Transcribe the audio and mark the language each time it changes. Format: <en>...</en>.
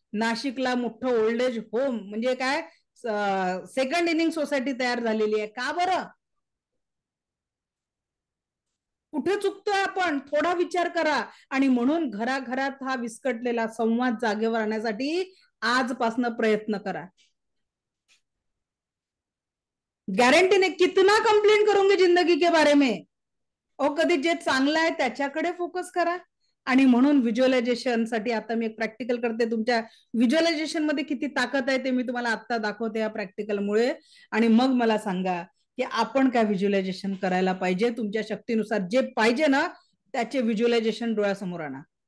<mr>नाशिकला मोठं old age home म्हणजे काय, सेकंड इनिंग सोसायटी तयार झालेली आहे. का बरं? कुठे चुकतोय आपण? थोडा विचार करा. आणि म्हणून घराघरात हा विस्कटलेला संवाद जागेवर आणण्यासाठी आजपासून प्रयत्न करा. गॅरंटी नाही,</mr> <hi>कितना कंप्लेंट करूंगी जिंदगी के बारे में.</hi> <mr>कधी जे चांगलं आहे त्याच्याकडे फोकस करा. आणि म्हणून व्हिज्युअलायझेशन साठी आता मी एक प्रॅक्टिकल करते. तुमच्या व्हिज्युअलायझेशन मध्ये किती ताकद आहे ते मी तुम्हाला आता दाखवते या प्रॅक्टिकलमुळे. आणि मग मला सांगा की आपण काय व्हिज्युअलायझेशन करायला पाहिजे. तुमच्या शक्तीनुसार जे पाहिजे ना त्याचे व्हिज्युअलायझेशन डोळ्यासमोर आणा.</mr>